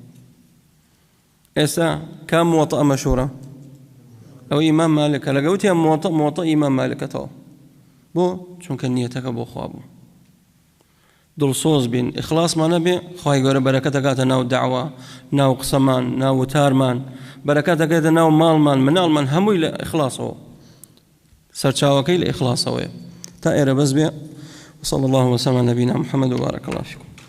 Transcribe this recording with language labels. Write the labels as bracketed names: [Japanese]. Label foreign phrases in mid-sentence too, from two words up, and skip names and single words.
[Central Kurdish] ئێستا کام موەطەئە مەشهوورە ئەو ئیمام مالکە لەگە وتیان موەطە ئیمام مالکەتەوە بۆ چونکە نیەتەکە بۆ خوا بوو دڵسۆز بین ئیخلاسمان نەبێ خوای گەورە بەرەکەت دەکاتە ناو داعوا ناو قسەمان ناو وتارمان بەرەکەت دەکاتە ناو ماڵمان مناڵمان هەمووی لە ئیخلاسەوە سەرچاوەکەی لە ئیخلاسەوەیە تا ئێرە بەس بێ [Arabic] وصلى الله وسلم على نبينا محمد وبارك الله فيكم